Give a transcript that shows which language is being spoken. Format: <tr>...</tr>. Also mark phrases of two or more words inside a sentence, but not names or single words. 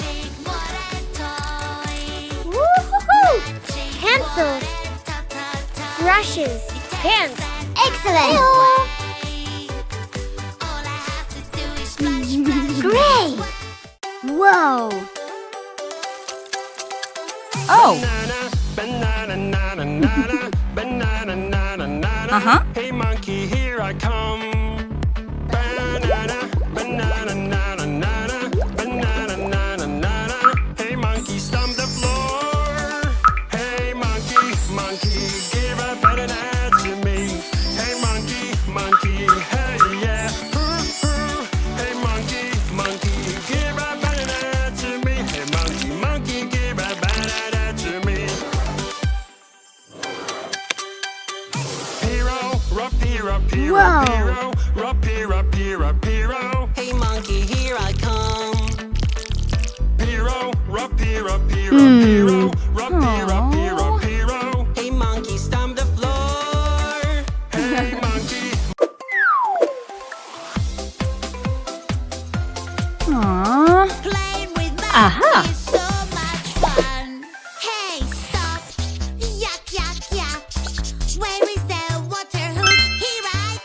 <en>Magic, what a toy. Woohoo! Magic, Pencils. what a toy. Brushes. Pens. Excellent. All I have to do is splash, splash. Great. Whoa! Oh! Banana, banana, banana, banana, banana, banana. Hey monkey, here I come. Banana, banana, banana, banana, banana, banana, banana. Hey monkey, stomp the floor. Hey monkey, monkey, give a better dance to me. Hey monkey, monkey, hey yeah. Hey monkey, monkey, give a better dance to me. Hey monkey, monkey, give a better dance to me. Piro, rapira, piro, Whoa. piro, rapira, pira, piro. Hey monkey, here I come. Piro, rapira, piro, piro, rapira, piro, piro. Hey monkey, stomp the floor. Hey monkey. Aww. Playing with Aha. is so much fun. Hey, stop. Yuck, yuck, yuck. Where is the water hose? Here</en>